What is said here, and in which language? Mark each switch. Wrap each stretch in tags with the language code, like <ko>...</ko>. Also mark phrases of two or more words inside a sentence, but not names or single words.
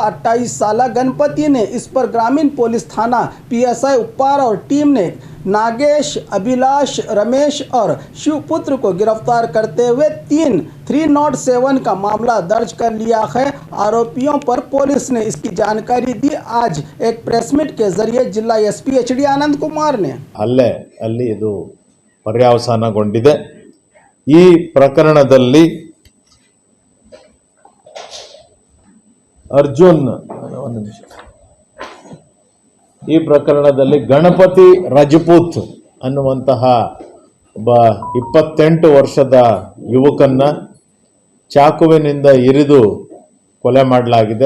<hi>28 साल गणपति ने इस पर ग्रामीण पुलिस थाना पीएसआई उप्पार और टीम ने नागेश, अभिलाष, रमेश और शिवपुत्र को गिरफ्तार करते हुए 307 का मामला दर्ज कर लिया है। आरोपियों पर पुलिस ने इसकी जानकारी दी। आज एक प्रेस मीट के जरिए जिला एसपी एचडी आनंद कुमार ने</hi> <kn>ಹಲ್ಲೆ ಅಲ್ಲಿ ಇದು ಪರ್ಯಾವಸಾನಗೊಂಡಿದೆ। ಈ ಪ್ರಕರಣದಲ್ಲಿ ಅರ್ಜುನ್ ಈ ಪ್ರಕರಣದಲ್ಲಿ ಗಣಪತಿ ರಾಜಪೂತ್ ಅನ್ನುವಂತಹ ಒಬ್ಬ 28 ವರ್ಷದ ಯುವಕನ್ನ ಚಾಕುವಿನಿಂದ ಇರಿದು ಕೊಲೆ ಮಾಡಲಾಗಿದೆ।</kn>